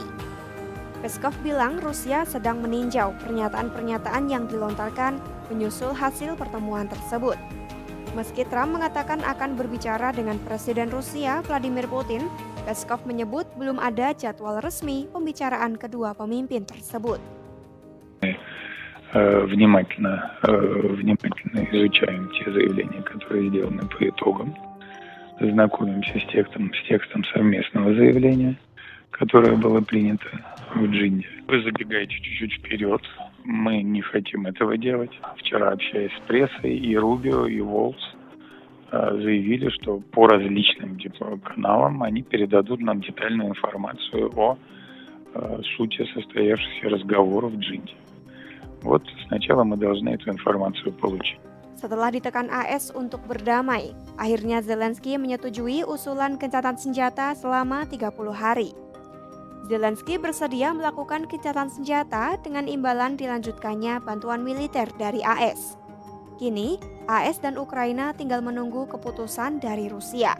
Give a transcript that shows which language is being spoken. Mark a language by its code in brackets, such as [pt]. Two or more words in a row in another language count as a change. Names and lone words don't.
[id] Peskov bilang Rusia sedang meninjau pernyataan-pernyataan yang dilontarkan menyusul hasil pertemuan tersebut. Meski Trump mengatakan akan berbicara dengan Presiden Rusia Vladimir Putin, Peskov menyebut belum ada jadwal resmi pembicaraan kedua pemimpin tersebut. [ru] Внимательно изучаем те заявления, которые сделаны по итогам. Знакомимся с текстом совместного заявления, которое было принято в Джинде. Вы забегаете чуть-чуть вперед. Мы не хотим этого делать. Вчера, общаясь с прессой, и Рубио, и Волц заявили, что по различным каналам они передадут нам детальную информацию о сути состоявшихся разговоров в Джинде. Вот сначала мы должны эту информацию получить. [id] Setelah ditekan AS untuk berdamai, akhirnya Zelensky menyetujui usulan gencatan senjata selama 30 hari. Zelensky bersedia melakukan gencatan senjata dengan imbalan dilanjutkannya bantuan militer dari AS. Kini, AS dan Ukraina tinggal menunggu keputusan dari Rusia.